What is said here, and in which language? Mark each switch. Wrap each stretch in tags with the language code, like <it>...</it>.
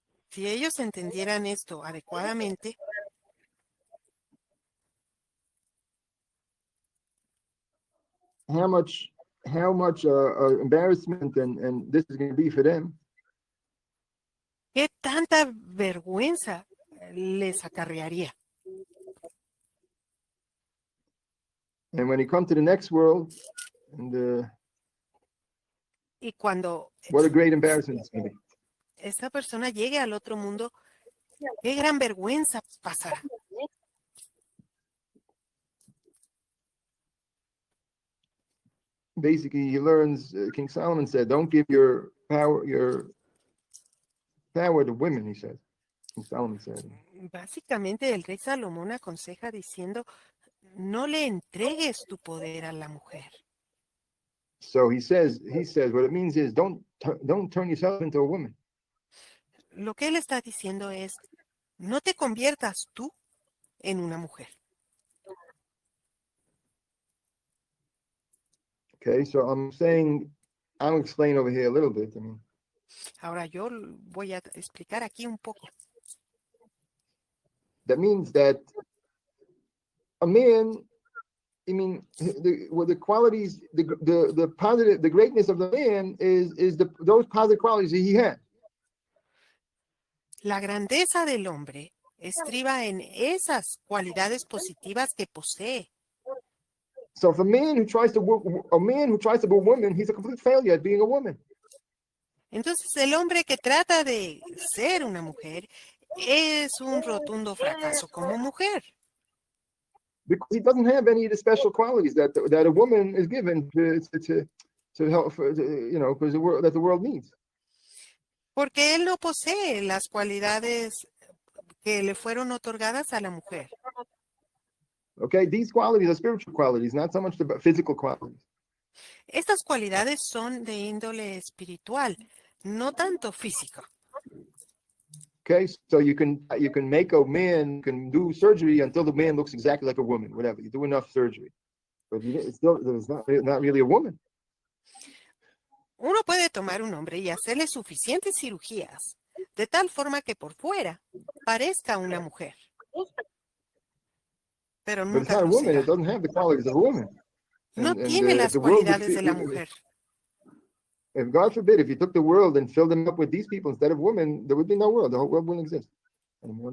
<es>si ellos entendieran esto adecuadamente,</es> <en>how much embarrassment and this is going to be for them.</en> <es>¿Qué tanta vergüenza les acarrearía?</es> <en>And when you come to the next world, and</en> <es>Y cuando</es> <en>What a great embarrassment it's going to be.</en> <es>esta persona llegue al otro mundo, qué gran vergüenza pasará.</es> <en>Basically, he learns. King Solomon said, "Don't give your power to women." He says. King Solomon said.</en> <es>Básicamente el rey Salomón aconseja diciendo, no le entregues tu poder a la mujer.</es> <en>So he says what it means is don't turn yourself into a woman.</en> <es>Lo que él está diciendo es, no te conviertas tú en una mujer.</es> <en>Okay, so I'll explain over here a little bit.</en> <es>Ahora yo voy a explicar aquí un poco.</es> <en>That means that a man, the qualities, the positive, the greatness of the man is those positive qualities that he has.</en> <es>La grandeza del hombre estriba en esas cualidades positivas que posee.</es> <en>So if a man who tries to be a woman, he's a complete failure at being a woman.</en> <es>Entonces el hombre que trata de ser una mujer es un rotundo fracaso como mujer.</es> <en>Because he doesn't have any of the special qualities that a woman is given to help, because that the world needs.</en> <es>Porque él no posee las cualidades que le fueron otorgadas a la mujer.</es> <en>Okay, these qualities are spiritual qualities, not so much the physical qualities.</en> <es>Estas cualidades son de índole espiritual, no tanto física.</es> <en>Okay, so you can make a man, you can do surgery until the man looks exactly like a woman, whatever. You do enough surgery, but it's not really a woman.</en> <es>Uno puede tomar un hombre y hacerle suficientes cirugías, de tal forma que por fuera parezca una mujer. Pero</es> <en>But it's</en> <es>nunca</es> <en>not a</en> <es>lo</es> <en>woman.</en> <es>será.</es> <en>It doesn't have the qualities of a woman.</en> <es>No tiene las cualidades de la mujer.</es> <en>If God forbid, if you took the world and filled them up with these people instead of women, there would be no world. The whole world wouldn't exist anymore.</en>